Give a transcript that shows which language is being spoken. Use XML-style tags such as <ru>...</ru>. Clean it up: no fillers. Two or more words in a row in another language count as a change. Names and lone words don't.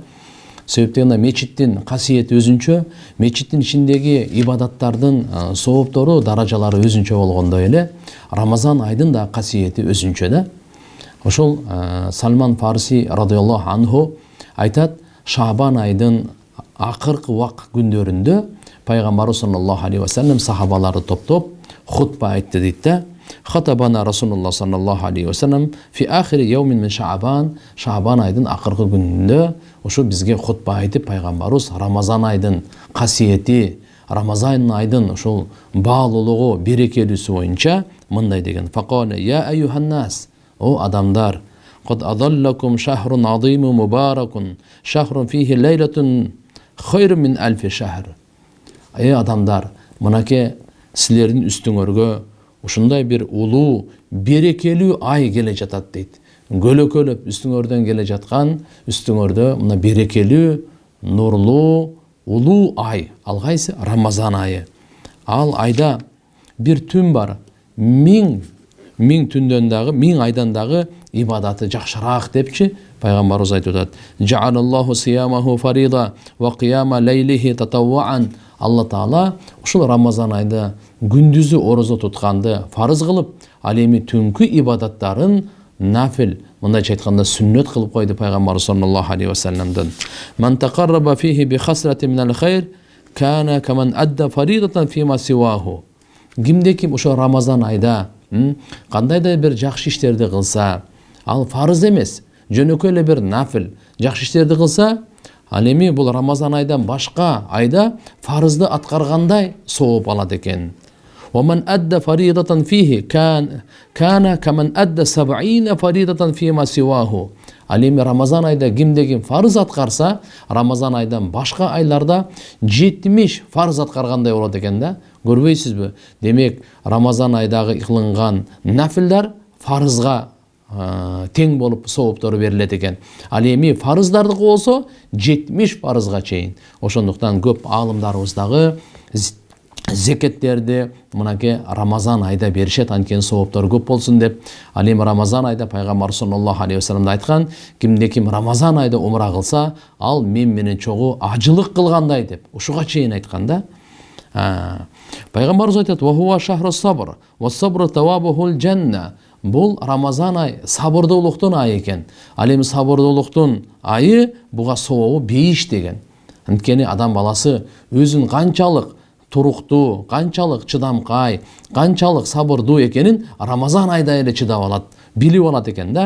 <ky>Себептен мечиттин касиети өзүнчө, мечиттин ичиндеги ибадаттардын сооптору, даражалары өзүнчө болгондой эле Рамазан айдын да касиети өзүнчө да. Ошол Салман Фарси</ky> <ar>رضي الله عنه</ar> <ky>айтат, Шабан айдын акыркы вак күндөрүндө Пайгамбар</ky> <ar>صلى الله عليه وسلم</ar> <ky>сахабаларды топтоп хутба айтты дейт да.</ky> <ar>خطبنا رسول الله صلى الله عليه وسلم في آخر يوم من شعبان,</ar> <ky>Шабан айдын акыркы күнүндө ошо бизге хутба айтып Пайгамбарыбыз Рамазан айдын касиети, Рамазан айдын ошол баалуулугу, берекелүүсү боюнча мындай деген:</ky> <ar>فقال يا أيها الناس,</ar> <ky>о адамдар,</ky> <ar>قد أظلكم شهر عظيم مبارك شهر فيه ليلة خير من ألف شهر.</ar> <ky>Ey адамдар, мынаке силердин үстүңөргө ушундай бир улуу, берекелүү ай келе жатат дейт. Көлөкөлөп үстүңөрдөн келе жаткан, үстүңөрдө мына берекелүү, нурлуу, улуу ай. Ал кайсы? Рамазан айы. Ал айда бир түн бар. Миң түндөн дагы, миң айдан дагы ибадаты жакшыраак депчи Пайгамбарыбыз айтып атат.</ky> <ar>جعل الله صيامه فريضة وقيام ليله تطوعا.</ar> <ky>Алла Таала ушул Рамазан айда күндүзү орозо тутканды фарыз кылып, ал эми түнкү ибадаттарын нафил, мындайча айтканда сүннөт кылып койду Пайгамбар</ky> <ar>صلى الله عليه وسلم. من تقرب فيه بخصلة من الخير كان كمن أدى فريضة فيما سواه.</ar> <ky>Кимде ким ошо Рамазан айда кандайда бир жакшы иштерди кылса, ал фарыз эмес, жөнөкөй эле бир нафил жакшы иштерди кылса, ал эми бул Рамазан айдан башка айда фарызды аткаргандай сооп алат экен.</ky> <ar>ومن أدى فريضة فيه كان كمن أدى 70 فريضة فيما سواه.</ar> <ky>Ал эми Рамазан айда кимде ким фарыз аткарса, Рамазан айдан башка айларда 70 фарыз аткаргандай болот экен да. Көрбөйсүзбү? Демек, Рамазан айдагы кылынган нафилдар фарызга тең болуп сооптору берилет экен. Ал эми фарыздардыкы болсо 70 фарызга чейин. Ошондуктан көп аалымдарыбыз дагы зекеттерди мынаке Рамазан айда беришет, анткени сооптору көп болсун деп. Ал эми Рамазан айда Пайгамбар</ky> <ar>صلى الله عليه وسلم</ar> <ky>айткан, кимде ким Рамазан айда умра кылса, ал мен менен чогуу ажылык кылгандай деп. Ушуга чейин айткан да. Пайгамбарыбыз айтат:</ky> <ar>"وهو شهر الصبر والصبر ثوابه الجنة."</ar> <ky>Бул Рамазан ай сабырдуулуктун айы экен. Ал эми сабырдуулуктун айы буга сообу бейиш деген. Анткени адам баласы өзүн канчалык туруктуу, канчалык чыдамкай, канчалык сабырдуу экенин Рамазан айда эле чыдап алат, билип алат экен да.</ky>